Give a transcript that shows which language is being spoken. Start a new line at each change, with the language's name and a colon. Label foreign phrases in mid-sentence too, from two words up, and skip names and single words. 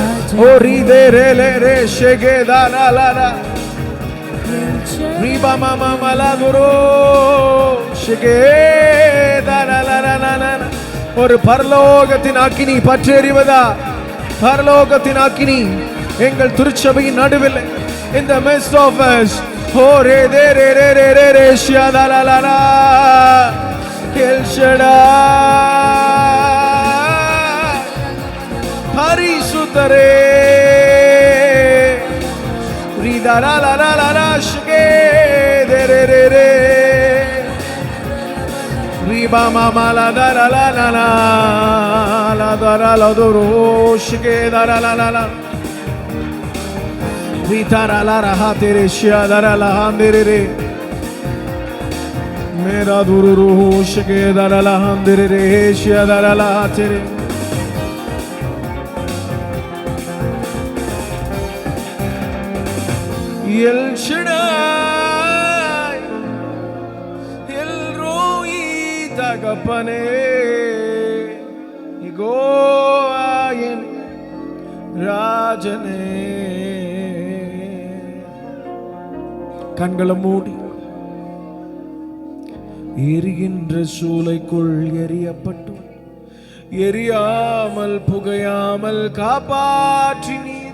Tamil: ஓ ரீதே ரே லே ரே ஷேகே தாலா ரீபா மாமா மலகுரோ ஷேகே தாலா. ஒரு பரலோகத்தின் அக்கினி பற்றி எறிவதா, பரலோகத்தின் அக்கினி எங்கள் திருச்சபையின் நடுவில்,
English: in the midst of us. Oh re de re re re re re shada la la la, El Shaddai Parisutare Rida la la la la la shge de re re re Riba mama la da la la la la la da la doro shge da la la la la Vitara la raha tere shadara la handere re mera dururu shke dara la handere re shadara la tere El Shaddai El Roi Tagapane
Tamil: யெகோவா என் ராஜனே. கண்களை மூடி எரிகின்ற சூளைக்குள் எரியப்பட்டும் எரியாமல் புகையாமல் காப்பாற்றி நீர்.